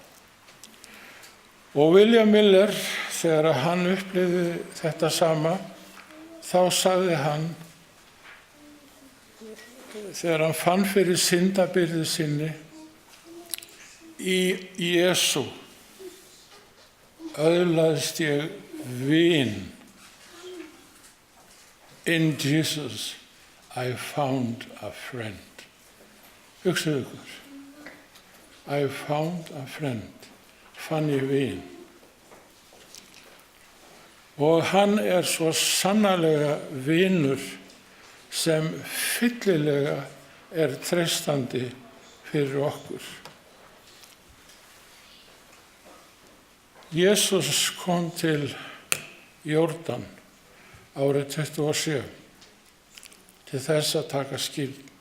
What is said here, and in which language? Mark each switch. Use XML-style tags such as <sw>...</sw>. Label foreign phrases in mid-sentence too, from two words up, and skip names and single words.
<is>Og William Miller, þegar hann upplifði þetta sama, þá sagði hann, þegar hann fann fyrir syndabyrði sinni, í Jesú öðlaðist ég vin.</is> <en>In Jesus I found a friend.</en> <is>Hugsaðu ykkur.</is> <en>I found a friend.</en> <is>Fann ég vin. Og hann svo sannarlega vinur sem fyllilega treystandi fyrir okkur. Jesús kom til Jórdan árið 27 til þess að taka skírn.</is>